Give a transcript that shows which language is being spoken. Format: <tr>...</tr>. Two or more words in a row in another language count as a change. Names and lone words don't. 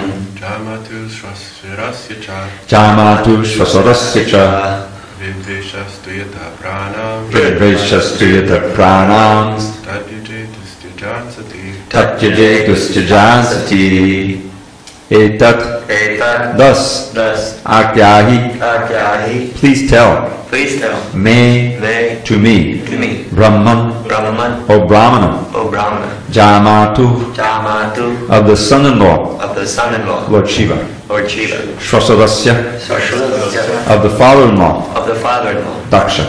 <sa>Jamatu shvasarasya cha Jamatu shvasarasya cha Vidveshas tuyatah pranams Vidveshas tuyatah pranams Tatyaje dustyajan sati Tatyaje dustyajan sati. Etat thus Akyahi.</sa> <en>Please tell me to me Brahman or Brahmana Jamatu of the son-in-law Lord Shiva Shvasarasya of the father-in-law Daksha</en>